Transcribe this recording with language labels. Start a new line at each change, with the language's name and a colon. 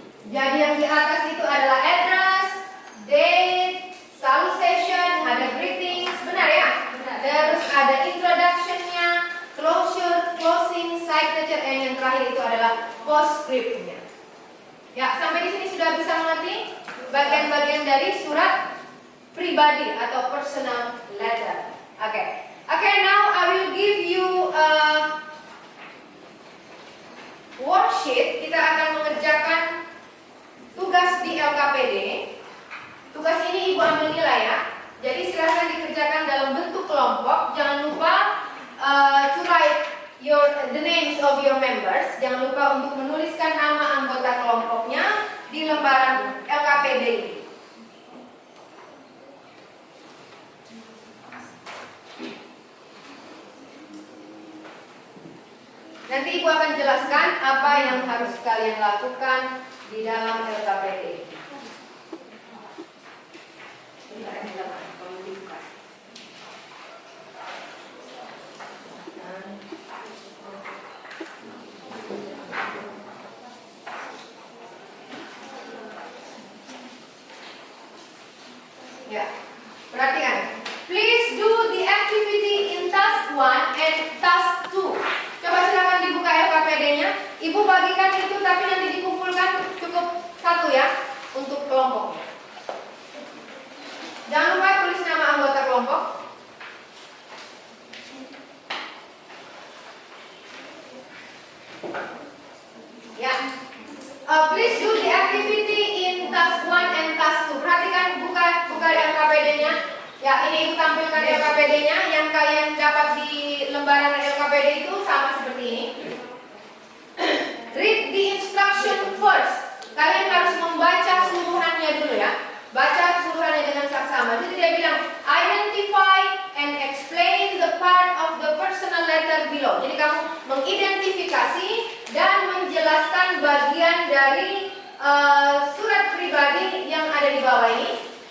Indonesian: Jadi yang di atas itu adalah address, date, salutation, ada greetings, benar ya? Terus ada introduction-nya, closure, closing, signature, and yang terakhir itu adalah postscript-nya. Ya, sampai di sini sudah bisa mengerti bagian-bagian dari surat pribadi atau personal letter.
English: Oke, now I will give you a worksheet.
Indonesian: Kita akan mengerjakan tugas di LKPD. Tugas ini ibu ambil nilai ya. Jadi silahkan dikerjakan dalam bentuk kelompok. Jangan lupa
English: to write the names of your members.
Indonesian: Jangan lupa untuk menuliskan nama anggota kelompoknya di lembaran LKPD ini. Nanti ibu akan jelaskan apa yang harus kalian lakukan di dalam LKPD. Ya, perhatikan.
English: Please do the activity in task 1 and task 2.
Indonesian: Coba silakan dibuka LKPD-nya. Ibu bagikan itu tapi nanti dikumpulkan cukup satu ya untuk kelompoknya. Jangan lupa tulis nama anggota kelompok.
English: Ya. Please do the activity in task 1 and task 2.
Indonesian: Perhatikan buka LKPD Ya, ini Ibu tampilkan LKPD-nya. Yang kalian dapat di lembaran LKPD itu sama seperti ini.
English: Read the instruction first.
Indonesian: Kalian harus membaca seluruhannya dulu ya. Baca seluruhannya dengan saksama. Jadi dia bilang,
English: identify and explain the part of the personal letter below.
Indonesian: Jadi kamu mengidentifikasi dan menjelaskan bagian dari surat pribadi yang ada di bawah ini.